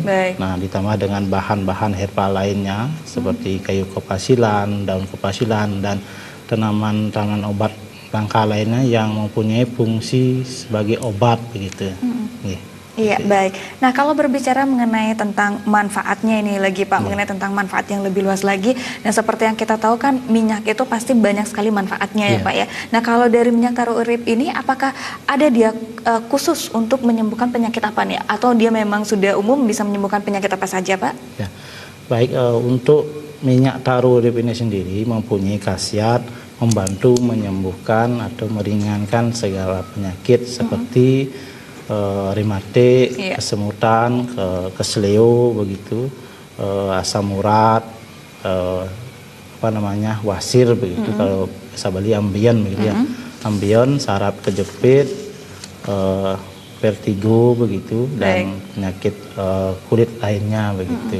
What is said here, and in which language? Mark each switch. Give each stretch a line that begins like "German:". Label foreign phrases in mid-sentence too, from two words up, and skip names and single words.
Indonesian: Nah, ditambah dengan bahan-bahan herbal lainnya seperti kayu kepasilan, daun kepasilan, dan tanaman-tanaman obat langka lainnya yang mempunyai fungsi sebagai obat begitu. Iya baik. Nah kalau berbicara mengenai tentang manfaatnya ini lagi Pak, mengenai tentang manfaat yang lebih luas lagi. Dan seperti yang kita tahu kan minyak itu pasti banyak sekali manfaatnya ya Pak ya. Nah kalau dari minyak taru urip ini, apakah ada dia khusus untuk menyembuhkan penyakit apa nih? Atau dia memang sudah umum bisa menyembuhkan penyakit apa saja Pak? Ya. Baik, untuk minyak taru urip ini sendiri mempunyai khasiat membantu menyembuhkan atau meringankan segala penyakit seperti rematik, kesemutan, keseleo begitu, asam urat, wasir begitu, kalau bahasa Bali ambeien begitu ya, ambeien, saraf kejepit, vertigo begitu, dan penyakit kulit lainnya begitu.